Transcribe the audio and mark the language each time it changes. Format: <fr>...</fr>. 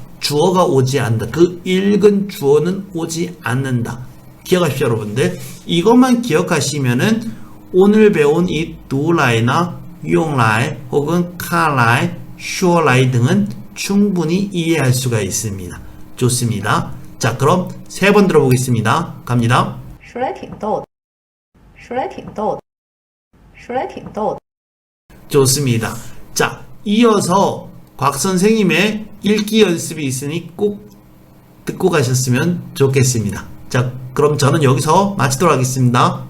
<ko>주어가 오지 않는다. 그 읽은 주어는 오지 않는다. 기억하십시오, 여러분들. 이것만 기억하시면은 오늘 배운 이 두라이나 용라이 혹은 카라이, 쇼라이 등은 충분히 이해할 수가 있습니다. 좋습니다. 자, 그럼 세 번 들어보겠습니다. 갑니다.</ko> <zh>说来挺逗的，说来挺逗的，说来挺逗的。</zh> <ko>좋습니다. 자, 이어서 곽 선생님의 읽기 연습이 있으니 꼭 듣고 가셨으면 좋겠습니다. 자, 그럼 저는 여기서 마치도록 하겠습니다.</ko>